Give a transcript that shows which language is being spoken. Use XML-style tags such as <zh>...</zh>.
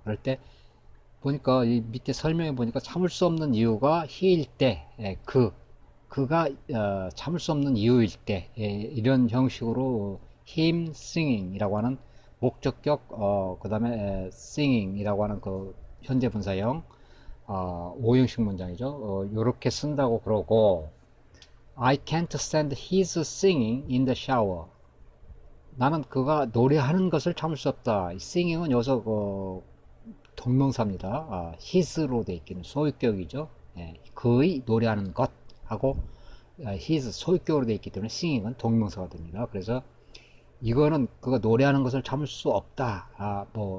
<ko>그럴 때 보니까 이 밑에 설명해 보니까 참을 수 없는 이유가 he일 때, 그가 참을 수 없는 이유일 때, 이런 형식으로 him singing이라고 하는 목적격, 그 다음에 singing이라고 하는 그 현재 분사형 5형식 문장이죠. 이렇게 쓴다고 그러고</ko> <en>I can't stand his singing in the shower.</en> <ko>나는 그가 노래하는 것을 참을 수 없다. singing은 여기서 동명사입니다. his로 되어 있기는 소유격이죠. 그의 노래하는 것하고 his 소유격으로 되어 있기 때문에 singing은 동명사가 됩니다. 그래서 이거는 그가 노래하는 것을 참을 수 없다.</ko>